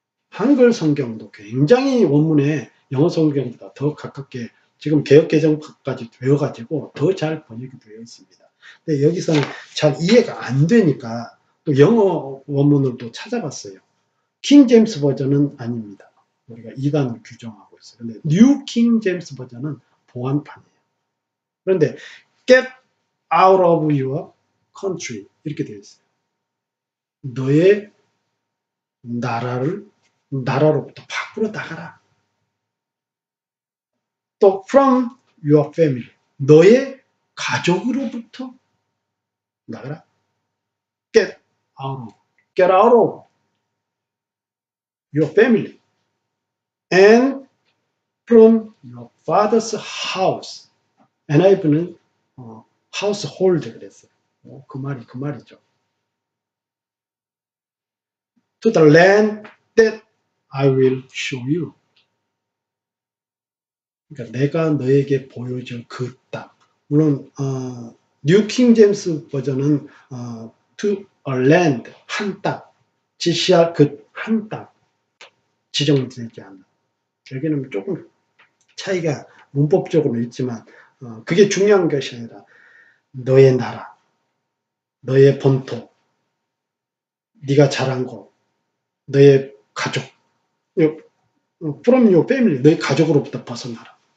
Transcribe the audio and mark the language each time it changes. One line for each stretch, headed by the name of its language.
Korean: 한글 성경도 굉장히 원문에 영어 성경보다 더 가깝게 지금 개역 개정까지 되어가지고 더 잘 번역이 되어 있습니다. 근데 여기서는 잘 이해가 안 되니까 또 영어 원문을 또 찾아봤어요. 킹 제임스 버전은 아닙니다. 우리가 2단을 규정하고 있어요. 근데 뉴 킹 제임스 버전은 보안판이에요. 그런데
English: get out of your country
Korean: 이렇게 되어 있어요. 너의 나라로부터 밖으로 나가라. 또
English: from your family
Korean: 너의 가족으로부터 나가라.
English: get out of your family and from your father's house.
Korean: NIV는 household 그랬어요. 그 말이죠.
English: To the land that I will show you.
Korean: 그러니까 내가 너에게 보여줄 그 땅. 물론 뉴 킹 제임스 버전은
English: to a land
Korean: 한 땅, 지시할 그 한 땅 지정되지 않는. 여기는 조금 차이가 문법적으로 있지만 그게 중요한 것이 아니라 너의 나라, 너의 본토, 네가 자란 곳, 너의 가족,
English: from your family,
Korean: 너의 가족으로부터 벗어나라.